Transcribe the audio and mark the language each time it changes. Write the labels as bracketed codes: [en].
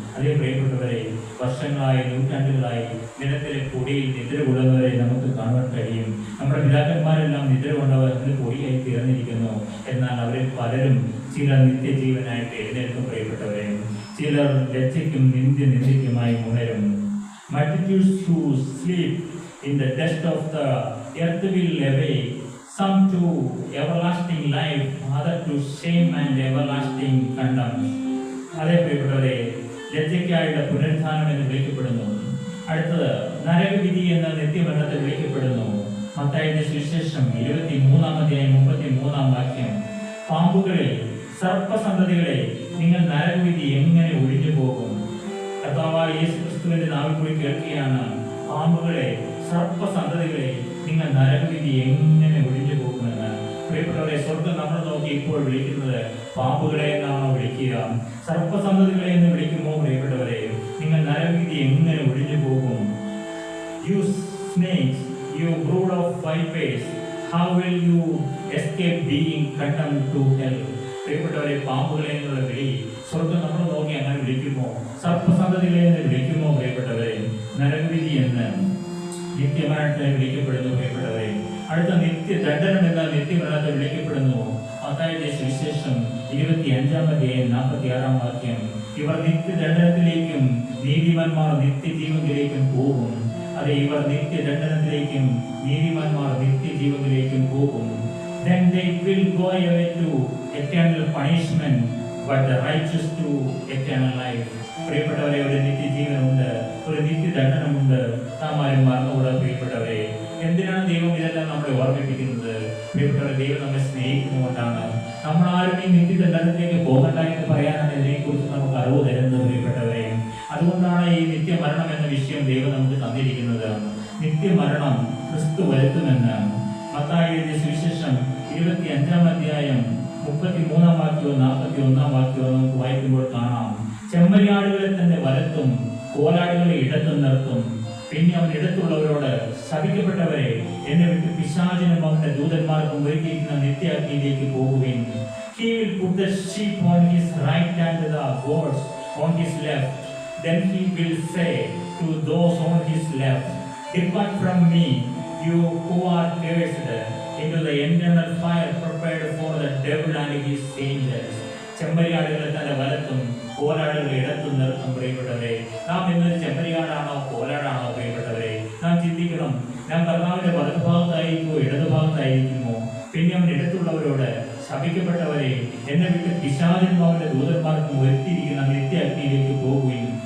[ml] അതേ പ്രിയപ്പെട്ടവരെ, വർഷങ്ങളായി നൂറ്റാണ്ടുകളായി നിലത്തിലെ പൊടിയിൽ നിദ്ര കൊള്ളുന്നവരെ നമുക്ക് കാണാൻ കഴിയും. നമ്മുടെ പിതാക്കന്മാരെല്ലാം നിദ്ര കൊണ്ടവർ ഇന്ന് പൊടിയായി തീർന്നിരിക്കുന്നു. എന്നാൽ അവരിൽ പലരും ചിലർ നിത്യജീവനായിട്ട് എഴുന്നേൽക്കും പ്രിയപ്പെട്ടവരെ. ചിലർ ലജ്ജയ്ക്കും നിന്ദയ്ക്കുമായി ഉണരും. [en] Multitudes who sleep in the dust of the earth will awake, some to everlasting life, other to shame and everlasting contempt. [ml] അതേ പ്രിയപ്പെട്ടവരെ, ലജ്ജയ്ക്കായുള്ള പുനരുത്ഥാനം എന്ന് വിളിക്കപ്പെടുന്നു. അടുത്തത് നരകവിധി എന്ന നിത്യമരണത്തെ വിളിക്കപ്പെടുന്നു. മത്തായിയുടെ സുവിശേഷം 23-ാം അധ്യായം 33-ാം വാക്യം. പാമ്പുകളെ, സർപ്പസന്തതികളെ, നിങ്ങൾ നരകവിധി എങ്ങനെ ഒഴിഞ്ഞു പോകും? കർത്താവായ യേശു ക്രിസ്തുവിന്റെ നാവിൽ കൂടി കേൾക്കുകയാണ്, പാമ്പുകളെ, സർപ്പസന്തതികളെ, നിങ്ങൾ നരകവിധി എങ്ങനെ ഒഴിഞ്ഞു പോകുമെന്ന്. പ്രിയപ്പെട്ടവരെ, സ്വർഗ്ഗം നമ്മൾ നോക്കി ഇപ്പോൾ വിളിക്കുന്നത് പാമ്പുകളെ എന്നാണോ വിളിക്കുക? സർപ്പസന്തതികളെ എന്ന് വിളിക്കുമോ? പ്രിയപ്പെട്ടവരെ, നിങ്ങൾ നരകവിധി എങ്ങനെ ഒഴിഞ്ഞു പോകും? [en] You snakes, you brood of vipers, how will you escape being condemned to hell? [ml] പ്രിയപ്പെട്ടവരെ, പാമ്പുകളെ എന്നുള്ള വിളി സ്വർഗ്ഗം നമ്മൾ നോക്കി അങ്ങനെ വിളിക്കുമോ? സർപ്പസന്തതികളെ എന്ന് വിളിക്കുമോ? പ്രിയപ്പെട്ടവരെ, നരകവിധി എന്ന് നിത്യമരണത്തെ വിളിക്കപ്പെടുന്നു പ്രിയപ്പെട്ടവരെ. അടുത്ത നിത്യദണ്ഡനം എന്ന നിത്യമരണത്തെ വിളിക്കപ്പെടുന്നു. മത്തായിയുടെ സുവിശേഷം 25-ാം അധ്യായം 46-ാം വാക്യം. ഇവർ നിത്യദണ്ഡനത്തിലേക്കും നീതിമാന്മാർ നിത്യജീവനിലേക്കും പോകും. അതെ, ഇവർ നിത്യദണ്ഡനത്തിലേക്കും നീതിമാന്മാർ നിത്യജീവനിലേക്കും പോകും. [en] Then they will go away to eternal punishment, but the righteous to eternal life. [ml] പ്രിയപ്പെട്ടവരെ, ഒരു നിത്യജീവനുണ്ട്, ഒരു നിത്യദണ്ഡനമുണ്ട്. നാം ആരും മറന്നുകൂടാ പ്രിയപ്പെട്ടവരെ. എന്തിനാണ് ദൈവം ഇതെല്ലാം നമ്മളെ ഓർമ്മിപ്പിക്കുന്നത്? പ്രിയപ്പെട്ടവരെ, ദൈവം നമ്മെ സ്നേഹിക്കുന്നതുകൊണ്ടാണ്. നമ്മളാരും ഈ നിത്യദണ്ഡനത്തിലേക്ക് പോകണ്ട എന്ന് പറയാനാണ് ഇതിനെക്കുറിച്ച് നമുക്ക് അറിവ് തരുന്നത് പ്രിയപ്പെട്ടവരെ. അതുകൊണ്ടാണ് ഈ നിത്യമരണം എന്ന വിഷയം ദൈവം നമുക്ക് തന്നിരിക്കുന്നത്. നിത്യമരണം ക്രിസ്തു വരുത്തുമെന്ന് മത്തായിയുടെ സുവിശേഷം 25-ാം അധ്യായം 33-ാം വാക്യവും 41-ാം വാക്യവും നമുക്ക് വായിക്കുമ്പോൾ കാണാം. ചെമ്മരിയാടുകളെ തന്നെ വലത്തും കോലാടുകളെ ഇടത്തും നിർത്തും. പിന്നെ അവൻ ഇടത്തുള്ളവരോട്, ശപിക്കപ്പെട്ടവരെ, എന്നെ വിട്ട് പിശാചിനും അവന്റെ ദൂതന്മാർക്കും ഒരുക്കിയിരിക്കുന്ന നിത്യാഗ്നിയിലേക്ക് പോകുവിൻ. [en] He will put the sheep on his right and the goats on his left. Then he will say to those on his left, Depart from me, you who are cursed, into the eternal fire prepared for the devil and his angels. [ml] ചെമ്മരിയാടുകളെ തന്നെ വലത്തും കോലാടുകളെ ഇടത്തും നിർത്തും. പ്രിയപ്പെട്ടവരെ, നാം ഇന്നൊരു ചെമ്മരിയാടാണോ കോലാടാണോ? പ്രിയപ്പെട്ടവരെ, നാം ചിന്തിക്കണം, ഞാൻ കർത്താവിന്റെ വലതുഭാഗത്തായിരിക്കുമോ ഇടതുഭാഗത്തായിരിക്കുമോ? പിന്നെ അവൻ ഇടത്തുള്ളവരോട്, ശപിക്കപ്പെട്ടവരെ, എന്നെ വിട്ട് പിശാചിനും അവന്റെ ദൂതന്മാർക്കും ഒരുക്കിയിരിക്കുന്ന നിത്യാഗ്നിയിലേക്ക് പോകുകയും.